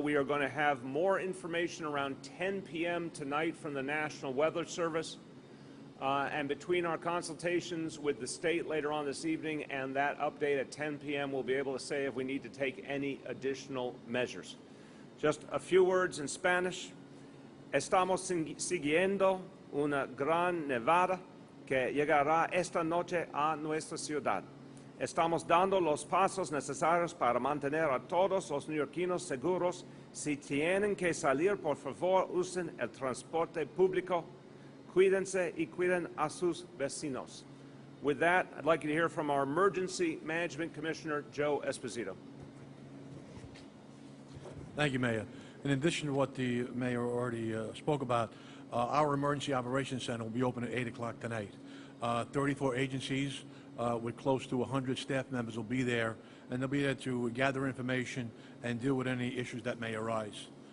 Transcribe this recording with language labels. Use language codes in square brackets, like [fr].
[en] We are going to have more information around 10 p.m. tonight from the National Weather Service. And between our consultations with the state later on this evening and that update at 10 p.m., we'll be able to say if we need to take any additional measures. Just a few words in Spanish. [es] Estamos siguiendo una gran nevada que llegará esta noche a nuestra ciudad. Estamos dando los pasos necesarios para mantener a todos los neoyorquinos seguros. Si tienen que salir, por favor, usen el transporte público. Cuídense y cuiden a sus vecinos. [en] With that, I'd like you to hear from our Emergency Management Commissioner, Joe Esposito. Thank you, Mayor. In addition to what the Mayor already spoke about, our Emergency Operations Center will be open at 8 o'clock tonight. 34 agencies with close to 100 staff members will be there, and they'll be there to gather information and deal with any issues that may arise.